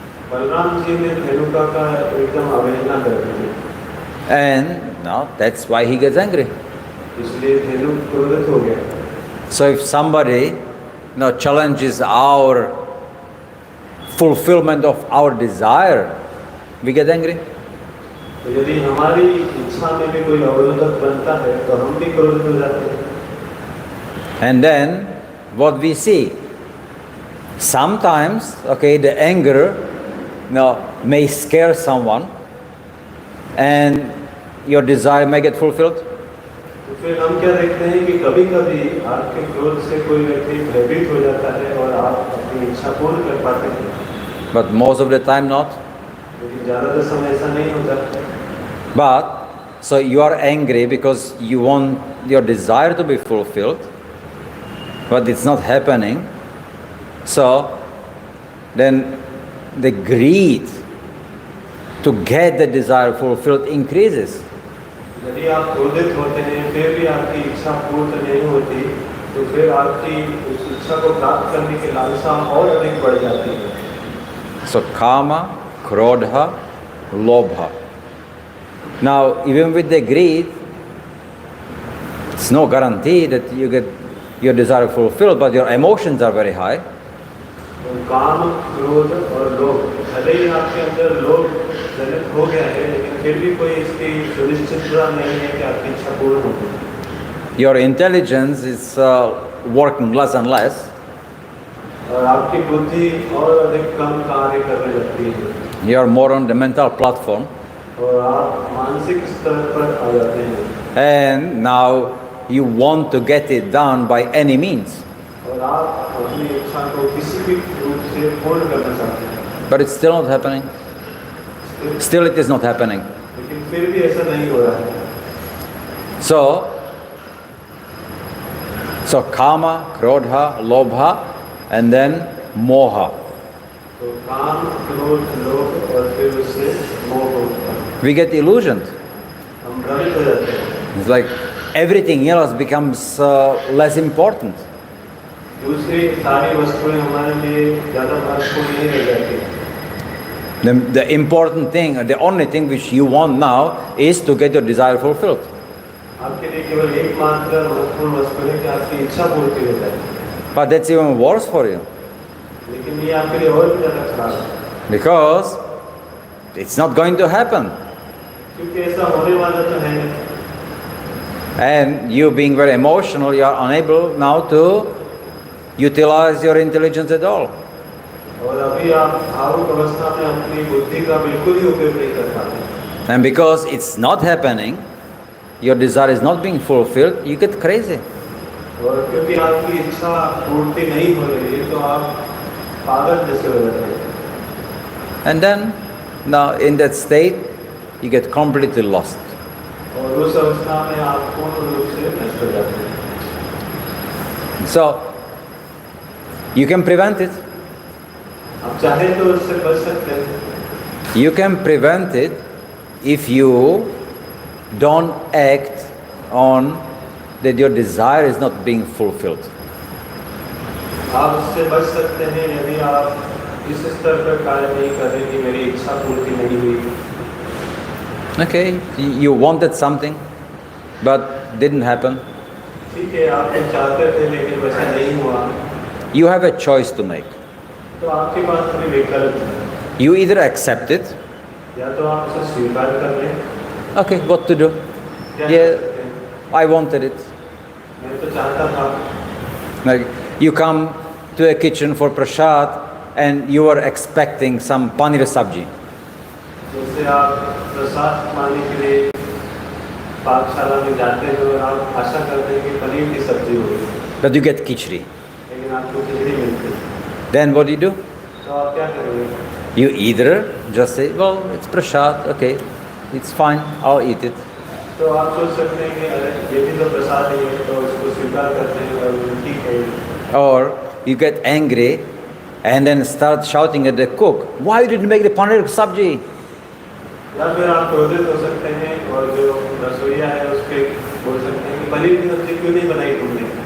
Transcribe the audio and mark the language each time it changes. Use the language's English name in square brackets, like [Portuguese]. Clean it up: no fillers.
[Hindi] बलराम जी ने धेनुका का एकदम अवहेलना कर दी [English] And that's why he gets angry. [Hindi] इसलिए धेनु क्रोधित हो गया। [English] So if somebody challenges our fulfillment of our desire, we get angry. [Hindi] तो यदि हमारी इच्छा में भी कोई अवरोधक बनता है तो हम भी क्रोधित हो जाते हैं। [English] And then what we see, sometimes the anger may scare someone and your desire may get fulfilled. [Hindi] तो फिर हम क्या देखते हैं कि कभी-कभी आपके क्रोध से कोई व्यक्ति भयभीत हो जाता है और आप अपनी इच्छा पूर्ण कर पाते हैं। [English] But most of the time not. [Hindi] लेकिन ज़्यादातर समय ऐसा नहीं होता। [English] But so you are angry because you want your desire to be fulfilled, but it's not happening. So then the greed to get the desire fulfilled increases. [Hindi] यदि आप क्रोधित होते हैं फिर भी आपकी इच्छा पूर्ण नहीं होती तो फिर आपकी उस इच्छा को प्राप्त करने की लालसा और अधिक बढ़ जाती है। [English] So Kama, Krodha, Lobha. Now even with the greed, it's no guarantee that you get your desire fulfilled, but your emotions are very high. [Hindi] तो काम, क्रोध और लोभ, भले ही आपके अंदर लोभ जनित हो गया है लेकिन फिर भी कोई इसकी सुनिश्चितता नहीं है कि आपकी इच्छा पूर्ण होगी। [English] Your intelligence is working less and less. [Hindi] और आपकी बुद्धि और अधिक कम कार्य करने लगती है। [English] You are more on the mental platform. [Hindi] और आप मानसिक स्तर पर आ जाते हैं। [English] And now you want to get it done by any means. [Hindi] और आप अपनी इच्छा को किसी भी रूप से पूर्ण करना चाहते हैं। [English] But it's still not happening. Still it is not happening. [Hindi] लेकिन फिर भी ऐसा नहीं हो रहा है। [English] So Kama, Krodha, Lobha, and then Moha. [Hindi] तो काम, क्रोध, लोभ और फिर उससे मोह होता है। [English] We get illusioned. [Hindi] हम भ्रमित हो जाते हैं। [English] It's like everything else becomes less important. [Hindi] दूसरी सारी वस्तुएं हमारे लिए ज़्यादा महत्वपूर्ण नहीं रह जाती। [English] The important thing, the only thing which you want now is to get your desire fulfilled. [Hindi] आपके लिए केवल एकमात्र महत्वपूर्ण वस्तु है कि आपकी इच्छा पूर्ति हो जाए। [English] But that's even worse for you [Hindi] लेकिन ये आपके लिए और भी ज़्यादा खराब है, [English] because it's not going to happen. [Hindi] क्योंकि ऐसा होने वाला तो है नहीं। [English] And you being very emotional, you are unable now to utilize your intelligence at all. [Hindi] और अभी आप भावुक अवस्था में अपनी बुद्धि का बिल्कुल ही उपयोग नहीं कर पाते। [English] And because it's not happening, your desire is not being fulfilled, you get crazy. [Hindi] और क्योंकि आपकी इच्छा पूर्ति नहीं हो रही है तो आप पागल जैसे हो जाते हैं। [English] And then, now in that state, you get completely lost. [Hindi] और उस अवस्था में आप पूर्ण रूप से नष्ट हो जाते हैं। [English] So, you can prevent it. [Hindi] आप चाहे तो उससे बच सकते हैं। [English] You can prevent it if you don't act on that your desire is not being fulfilled. [Hindi] आप उससे बच सकते हैं यदि आप इस स्तर पर कार्य नहीं करें कि मेरी इच्छा पूर्ति नहीं हुई। [English] Okay, you wanted something, but didn't happen. [Hindi] ठीक है, आप ये चाहते थे लेकिन वैसा नहीं हुआ। [English] You have a choice to make. [Hindi] तो आपके पास कोई विकल्प है। [English] You either accept it. [Hindi] या तो आप उसे स्वीकार कर लें। [English] Okay, what to do? [Hindi] क्या Yeah, कर सकते हैं? [English] I wanted it. [Hindi] मैं तो चाहता था। [English] Like you come to a kitchen for prasad and you are expecting some paneer sabji. [Hindi] जैसे आप प्रसाद पाने के लिए पाकशाला में जाते हैं और आप आशा करते हैं कि पनीर की सब्जी होगी, [English] But you get khichdi. [Hindi] लेकिन आपको खिचड़ी मिलती है। [English] Then what do? [Hindi] तो आप क्या करेंगे? [English] You either just say, well, it's prasad, okay, it's fine, I'll eat it. [Hindi] तो आप सोच सकते हैं कि अरे ये भी तो प्रसाद ही है तो उसको स्वीकार करते हैं और ठीक है। [English] Or you get angry and then start shouting at the cook, why you didn't make the paneer sabji? [Hindi] या फिर आप क्रोधित हो सकते हैं और जो रसोइया है उसके बोल सकते हैं कि पनीर की सब्जी क्यों नहीं बनाई तुमने।